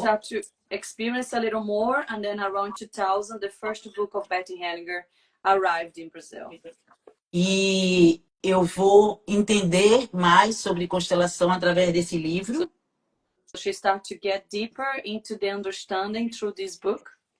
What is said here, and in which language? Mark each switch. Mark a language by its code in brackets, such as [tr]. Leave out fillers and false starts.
[en] started to experience a little more, and then around 2000 the first book of Betty Hellinger arrived in Brazil. [pt] E eu vou entender mais sobre constelação através desse livro. [en] she started to get deeper into the understanding through this book.